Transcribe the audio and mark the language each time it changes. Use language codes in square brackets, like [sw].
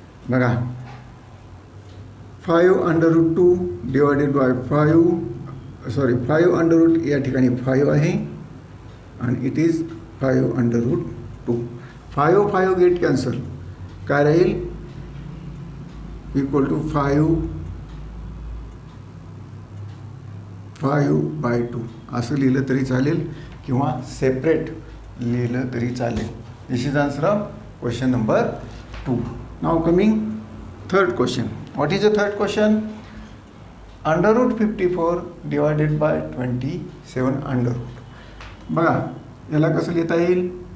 [mr] बघा 5 √2 divided by 5 या ठिकाणी 5 आहे आणि [en] It is 5 √2. 5 get cancel. [mr] काय राहील इक्वल टू 5/2 असं लिहिलं तरी चालेल किंवा सेपरेट लिहिलं तरी चालेल. [en] This is answer of question number 2. Now coming third question. What is the third question. [mr] √54 divided by 27 बघा याला कसं लिहिता येईल.